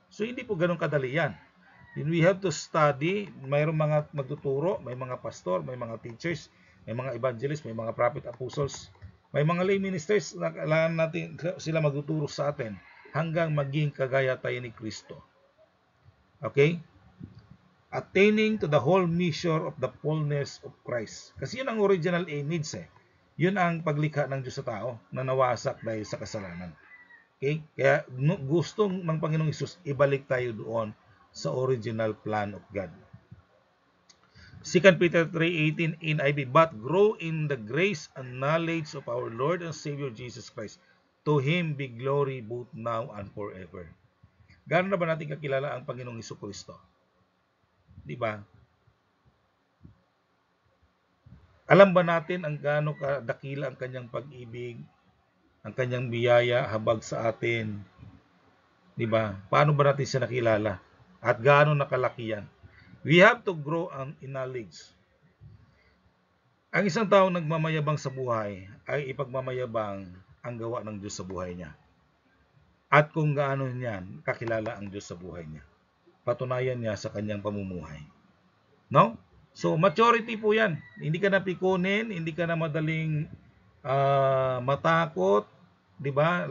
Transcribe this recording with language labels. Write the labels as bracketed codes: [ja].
[tl] So hindi po ganun kadali yan. [en] We have to study. [tl] Mayroong mga magtuturo, may mga pastor, may mga teachers, may mga evangelists, may mga prophet, apostles, may mga lay ministers na kailangan natin sila magtuturo sa atin hanggang maging kagaya tayo ni Kristo. Okay? [en] Attaining to the whole measure of the fullness of Christ. [tl] Kasi yun ang original image eh. Yun ang paglikha ng Diyos sa tao na nawasak dahil sa kasalanan. Okay? Kaya gustong ng Panginoong Hesus ibalik tayo doon sa [en] original plan of God. 2 Peter 3:18 in IV, but grow in the grace and knowledge of our Lord and Savior Jesus Christ. To Him be glory both now and forever. [tl] Gaano na ba natin kakilala ang Panginoong Hesukristo? Di ba? Alam ba natin ang gaano kadakila ang kanyang pag-ibig, ang kanyang biyaya habag sa atin? Di ba? Paano ba natin siya nakilala? At gaano nakalaki yan? [en] We have to grow in knowledge. [tl] Ang isang taong nagmamayabang sa buhay ay ipagmamayabang ang gawa ng Diyos sa buhay niya. At kung gaano niyan kakilala ang Diyos sa buhay niya. Patunayan niya sa kanyang pamumuhay. No? So, maturity po yan. Hindi ka na pikunin, hindi ka na madaling matakot. Diba?